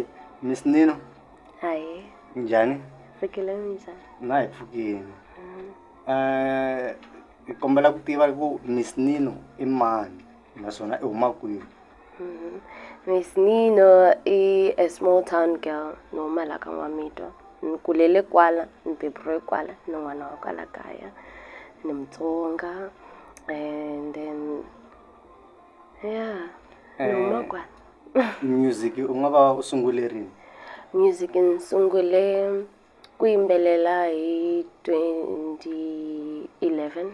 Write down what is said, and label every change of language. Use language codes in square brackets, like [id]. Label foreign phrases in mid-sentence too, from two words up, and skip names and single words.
[ts] Miss Nino Hayi. njhani? Fikile njhani? Na hi pfukile. Hi kombela ku tiva ku Miss Nino i mani naswona i huma kwihi? [en] Miss Nino is a small town girl [ts] no mala ka [en] Nwamitwa. [ts] Nkulele kwala, nibeburiwe kwala, n'wana wa kwala kaya. Ni Mutsonga [en] and then [ts] noma kwala. Music u nga va u sungule rini? Music nsungule ku yimbelela hi 2011.